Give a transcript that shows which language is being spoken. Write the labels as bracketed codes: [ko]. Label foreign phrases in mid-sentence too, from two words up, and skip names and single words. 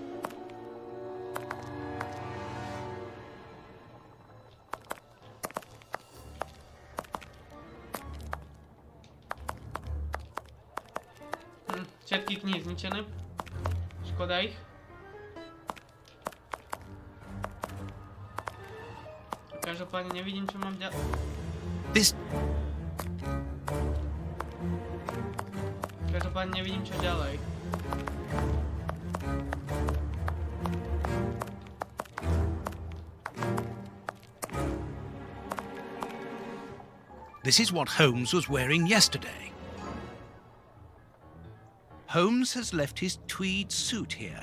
[sk] Všetky knihy zničené. Škoda ich. Každopádne nevidím, čo mám ďalej. [en] This... [sk] Každopádne nevidím, čo ďalej. [en] This is what Holmes was wearing yesterday. Holmes has left his tweed suit here.